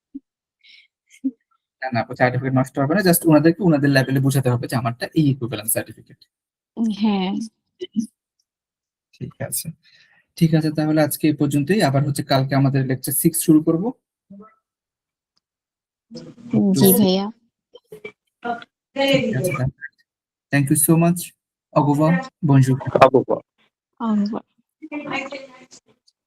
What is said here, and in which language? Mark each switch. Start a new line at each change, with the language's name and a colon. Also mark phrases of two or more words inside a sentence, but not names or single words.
Bangla: না সার্টিফিকেট নষ্ট হবে না, জাস্ট ওনাদেরকে ওনাদের লেভেলে বোঝাতে হবে যে আমারটা এই
English: equivalent certificate.
Bangla: হ্যাঁ, ঠিক আছে, ঠিক আছে, তাহলে আজকে এই পর্যন্তই। আবার হচ্ছে কালকে আমাদের লেকচার 6 শুরু করব। জি ভাইয়া। ঠিক আছে,
English: thank you so much.
French: Au revoir, bonjour.
Bangla: বাবু আহ,